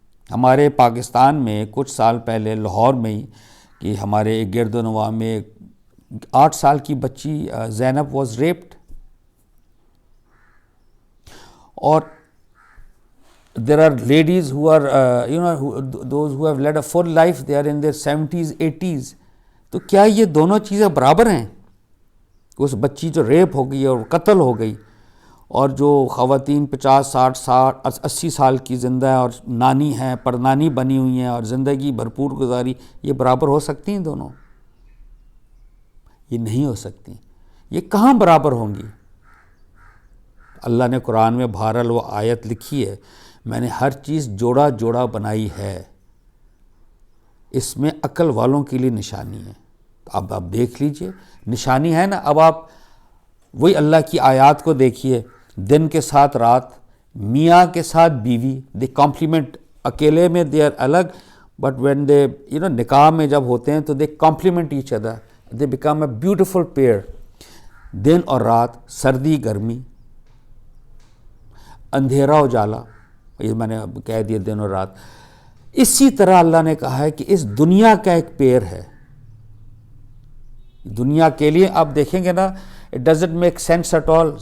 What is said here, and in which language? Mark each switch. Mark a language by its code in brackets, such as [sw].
[ur] ہمارے پاکستان میں کچھ سال پہلے لاہور میں ہی کہ ہمارے ایک گرد و نواح میں 8 سال کی بچی زینب [en] Was raped. اور there are ladies who are those who have led a full life, they are in their 70s 80s. [ur] تو کیا یہ دونوں چیزیں برابر ہیں؟ اس بچی جو ریپ ہو گئی اور قتل ہو گئی، اور جو خواتین 50 60 80 سال کی زندہ ہیں اور نانی ہیں، پر نانی بنی ہوئی ہیں اور زندگی بھرپور گزاری، یہ برابر ہو سکتی ہیں دونوں؟ یہ نہیں ہو سکتی. یہ کہاں برابر ہوں گی؟ اللہ نے قرآن میں بہرحال وہ آیت لکھی ہے، میں نے ہر چیز جوڑا جوڑا بنائی ہے، اس میں عقل والوں کے لیے نشانی ہے. اب آپ دیکھ لیجئے، نشانی ہے نا. اب آپ وہی اللہ کی آیات کو دیکھیے، دن کے ساتھ رات، میاں کے ساتھ بیوی، [en] They complement. [ur] اکیلے میں [en] they are الگ، but when they [ur] نکاح میں جب ہوتے ہیں تو [en] They complement each other, they become a beautiful pair. [ur] دن اور رات، سردی گرمی، اندھیرا اجالا، یہ میں نے اب کہہ دیا دن اور رات. اسی طرح اللہ نے کہا ہے کہ اس دنیا کا ایک پیئر ہے. دنیا کے لیے آپ دیکھیں گے نا، [en] It doesn't make sense at all.